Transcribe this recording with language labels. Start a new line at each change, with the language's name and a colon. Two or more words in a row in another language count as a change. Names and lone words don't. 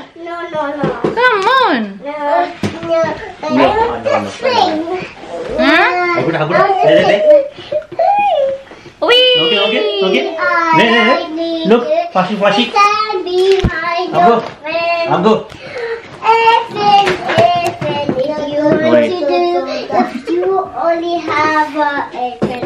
English: No. Come on. No. I want to swing. Hmm? Agu, Agu, there. Wee! Okay. There. Look, flashy. Stand behind Agu. your friend. Agu. If you want to do, if you only have a friend.